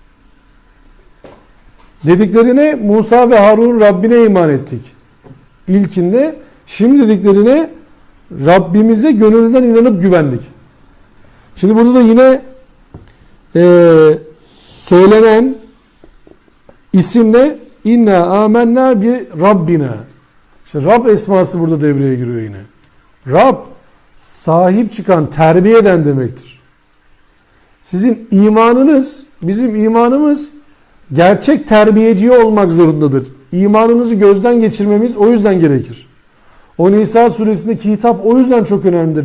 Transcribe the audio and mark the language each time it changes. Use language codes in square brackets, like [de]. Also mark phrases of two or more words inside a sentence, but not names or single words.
[tr] Dediklerine Musa ve Harun Rabbine iman ettik İlkinde, şimdi dediklerine Rabbimize gönülden inanıp güvendik. Şimdi burada da yine söylenen isimle [ar] إنا آمنا بربنا. [tr] İşte Rab esması burada devreye giriyor yine. Rab sahip çıkan, terbiye eden demektir. Sizin imanınız, bizim imanımız gerçek terbiyeci olmak zorundadır. İmanımızı gözden geçirmemiz o yüzden gerekir. O Nisa suresindeki hitap o yüzden çok önemlidir.